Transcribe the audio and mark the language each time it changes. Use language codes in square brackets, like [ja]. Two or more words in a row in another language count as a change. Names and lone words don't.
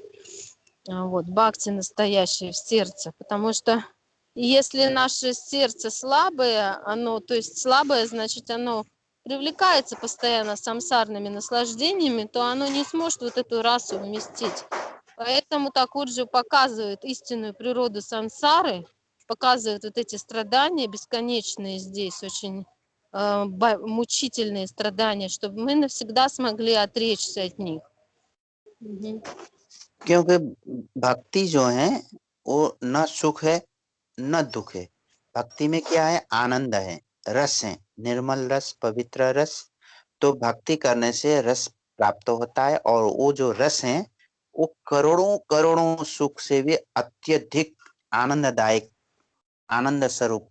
[ru] Вот, бхакти настоящее в сердце, потому что если наше сердце слабое, оно, то есть слабое, значит, оно привлекается постоянно самсарными наслаждениями, то оно не сможет вот эту расу вместить. Поэтому Такурджи показывает истинную природу сансары, показывает вот эти страдания бесконечные здесь, очень мучительные страдания, чтобы мы навсегда смогли отречься от них. Мгм. [hi] क्योंकि भक्ति जो है वो न सुख है न दुख है। भक्ति में क्या है? आनंद है, रस है, निर्मल रस, पवित्र रस। तो भक्ति करने से रस प्राप्त होता है और वो जो रस है वो करोड़ों करोड़ों सुख से भी अत्यधिक आनंददायक, आनंद स्वरूप।